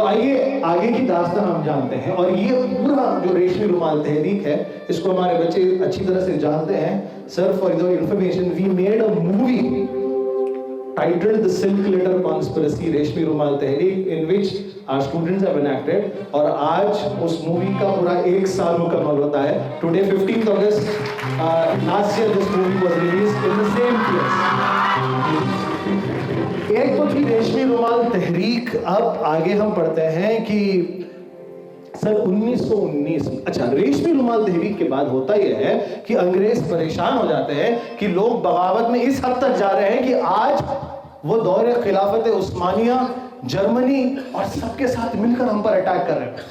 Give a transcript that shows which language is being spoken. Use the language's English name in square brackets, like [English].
[Urdu] تو آئیے آگے کی داستان ہم جانتے ہیں. اور یہ پورا جو ریشمی رومال تحریک ہے اس کو ہمارے بچے اچھی طرح سے جانتے ہیں. [English] Sir for your information we made a movie titled The Silk Letter Conspiracy, Reshmi Rumal Tehreek, in which our students have enacted. [Urdu] اور آج اس مووی کا پورا 1 سال مکمل ہوتا ہے. [English] Today 15th August, last year this movie was released in the same place. [Urdu] ایک تو تھی ریشمی رومال تحریک. اب آگے ہم پڑھتے ہیں کہ سن 1919. اچھا, ریشمی رومال تحریک کے بعد ہوتا یہ ہے کہ انگریز پریشان ہو جاتے ہیں کہ لوگ بغاوت میں اس حد تک جا رہے ہیں کہ آج وہ دور خلافت عثمانیہ, جرمنی اور سب کے ساتھ مل کر ہم پر اٹیک کر رہے ہیں.